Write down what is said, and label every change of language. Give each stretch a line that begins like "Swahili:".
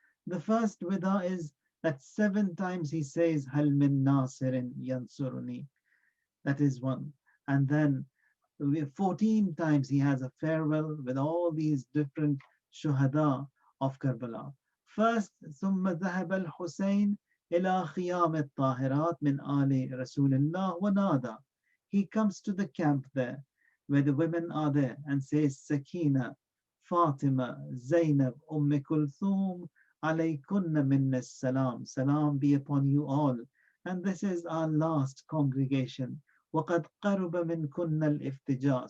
English: The first wida is that 7 times he says,
Arabic: Hal min nasirin yansuruni.
English: That is one. And then 14 times he has a farewell with all these different shuhada of Karbala.
Arabic: First, ثم ذهب الحسين إلى خيام الطاهرات من آل رسول الله ونادى.
English: He comes to the camp there where the women are there and says, Sakina, Fatima, Zainab, Kulthum,
Arabic: alaykunna minna salam.
English: Salam be upon you all. And this is our last congregation.
Arabic: وَقَدْ قَرُبَ مِنْ كُنَّ الْإِفْتِجَاء.